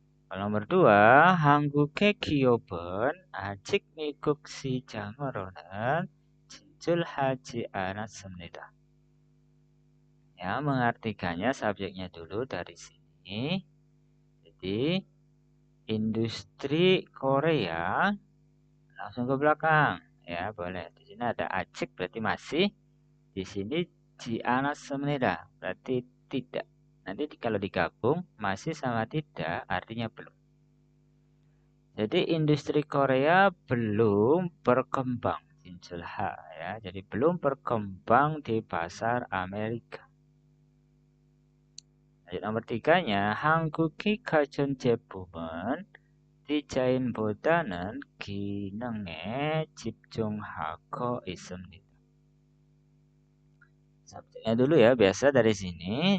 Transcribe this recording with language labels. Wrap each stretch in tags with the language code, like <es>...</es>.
<id>nomor 2,</id> <ko>한국의 기업은 아직 미국 시장으로는 진출하지 않았습니다.</ko> <id>Ya, mengartikannya subjeknya dulu dari sini. Jadi, industri Korea langsung ke belakang. Ya, boleh. Di sini ada acik berarti masih. Di sini jianas semenida berarti tidak. Nanti kalau digabung masih sama tidak artinya belum. Jadi industri Korea belum berkembang 진출하 ya. Jadi belum berkembang di pasar Amerika. Lanjut nomor 3-nya,</id> <ko>한국의 가전제품은 디자인보다는 기능에 집중하고 있습니다.</ko> <id>Subjeknya dulu ya, biasa dari sini.</id>